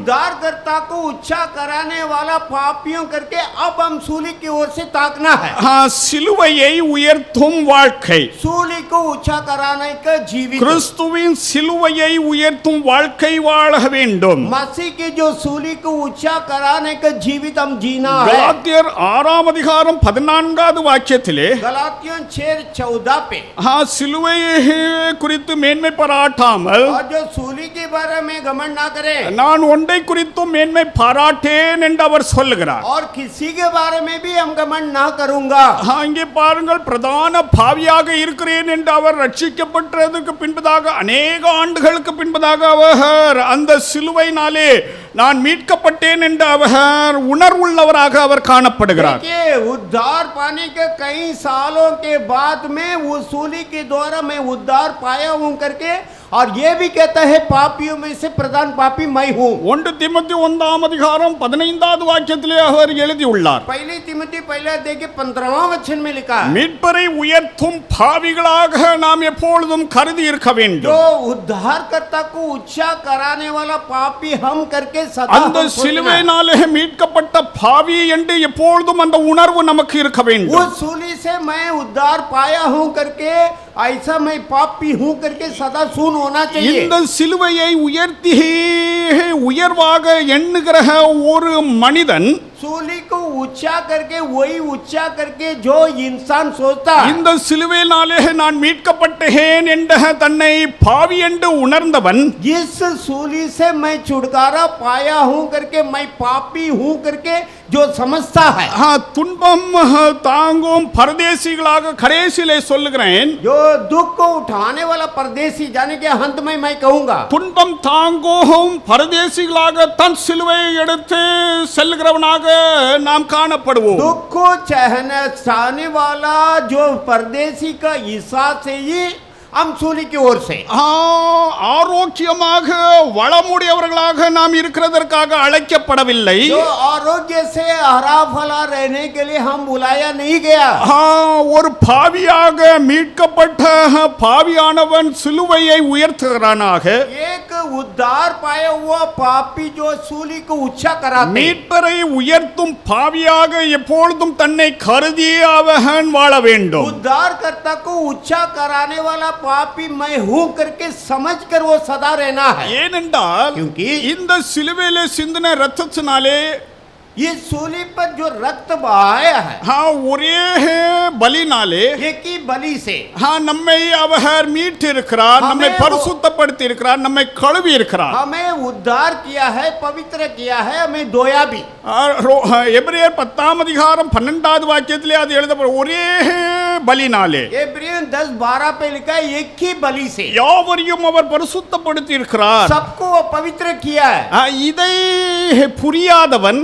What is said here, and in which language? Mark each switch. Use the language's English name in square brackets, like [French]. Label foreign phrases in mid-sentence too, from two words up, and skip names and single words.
[Hindi] उद्धारकर्ता को ऊंचा कराने वाला पापियों करके अब हम सूली की ओर से ताकना है. [Tamil] சிலுவையை உயர்த்தும் வாழ்க்கை, [Hindi] सूली को ऊंचा कराने का जीवित, [Tamil] கிறிஸ்துவின் சிலுவையை உயர்த்தும் வாழ்க்கை வாழ வேண்டும். [Hindi] मसीह की जो सूली को ऊंचा कराने का जीवित हम जीना है. [Tamil] கலாத்தியர் 6 அதிகாரம் 14வது வாக்கியத்திலே, [Hindi] गलातियों 6:14 पे, [Tamil] சிலுவையை குறித்து மேன்மை பாராட்டாமல் [Hindi] और जो सूली के बारे में घमंड ना करे, [Tamil] நான் ஒன்றை குறித்தும் மேன்மை பாராட்டேன் என்று அவர் சொல்லுகிறார். [Hindi] और किसी के बारे में भी हम घमंड ना करूंगा. [Tamil] இங்கே பாருங்கள், பிரதான பாவியாக இருக்கிறேன் என்று அவர் ரட்சிக்கப்பட்டதுக்கு பின்பதாக அநேக ஆண்டுகளுக்கு பின்பதாக அவர் அந்த சிலுவையினாலே நான் மீட்கப்பட்டேன் என்று அவர் உணர்வுள்ளவராக அவர் காணப்படுகிறார். [Hindi] उद्धार पाने के कई सालों के बाद में वो सूली के द्वारा मैं उद्धार पाया हूं करके, और ये भी कहता है पापियों में से प्रधान पापी मैं हूं. [Tamil] 1 தீமோத்தேயு 1 அதிகாரம் 15வது வாக்கியத்திலே அவர் எழுதியுள்ளார். [Hindi] पहली तिमोथी पहला अध्याय के 15वां वचन में लिखा है, [Tamil] மீட்பரை உயர்த்தும் பாவிகளாக நாம் எப்பொழுதும் கருதி இருக்க வேண்டும். [Hindi] जो उद्धारकर्ता को ऊंचा कराने वाला पापी हम करके सदा [Tamil] அந்த சிலுவையினாலே மீட்கப்பட்ட பாவி என்று எப்பொழுதும் அந்த உணர்வு நமக்கு இருக்க வேண்டும். [Hindi] उस सूली से मैं उद्धार पाया हूं करके, ऐसा मैं पापी हूं करके सदा सुन होना चाहिए. [Tamil] இந்த சிலுவையை உயர்த்தி உயர்வாக எண்ணுகிற ஒரு மனிதன், [Hindi] सूली को ऊंचा करके, वही ऊंचा करके जो इंसान सोचता है, [Tamil] இந்த சிலுவையினாலே நான் மீட்கப்பட்டேன் என்ற தன்னை பாவி என்று உணர்ந்தவன், [Hindi] जिस सूली से मैं छुटकारा पाया हूं करके, मैं पापी हूं करके जो समझता है, [Tamil] துன்பம் தாங்கும் பரதேசிகளாக கடைசியிலே சொல்லுகிறேன், [Hindi] जो दुख को उठाने वाला परदेसी, जाने के अंत में मैं कहूंगा, [Tamil] துன்பம் தாங்கும் பரதேசிகளாக தன் சிலுவையை எடுத்து செல்லுகிறவனாக நாம் காணப்படுவோம். [Hindi] दुख को सहने वाला जो परदेसी का हिस्सा से ही हम सूली की ओर से [Tamil] ஆரோக்கியமாக வளமுடையவர்களாக நாம் இருக்கிறதற்காக அழைக்கப்படவில்லை. [Hindi] जो आरोग्य से हरा भला रहने के लिए हम बुलाया नहीं गया. [Tamil] ஒரு பாவியாக மீட்கப்பட்ட பாவியானவன் சிலுவையை உயர்த்துகிறானாக. [Hindi] एक उद्धार पाया हुआ पापी जो सूली को ऊंचा कराते. [Tamil] மீட்பரை உயர்த்தும் பாவியாக எப்பொழுதும் தன்னை கருதி அவன் வாழ வேண்டும். [Hindi] उद्धारकर्ता को ऊंचा कराने वाला पापी मैं हूं करके समझकर वो सदा रहना है. [Tamil] ஏனென்றால் [Hindi] क्योंकि [Tamil] இந்த சிலுவையிலே சிந்தின இரத்தத்தினாலே [Hindi] ये सूली पर जो रक्त बहाया है [Tamil] ஒரே பலினாலே [Hindi] एक ही बलि से [Tamil] நம்மை அவர் மீட்டு இருக்கிறார், நம்மை பரிசுத்தப்படுத்தி இருக்கிறார், நம்மை கழுவி இருக்கிறார், [Hindi] हमें उद्धार किया है, पवित्र किया है, हमें धोया भी. [Tamil] எபிரேயர் 10 அதிகாரம் 12வது வாக்கியத்திலே அது எழுதப்படும் ஒரே பலினாலே. [Hindi] इब्रियन 10:12 पे लिखा है एक ही बलि से [Tamil] யாவரையும் அவர் பரிசுத்தப்படுத்தி இருக்கிறார். [Hindi] सबको वो पवित्र किया है. [Tamil] இதை புரியாதவன்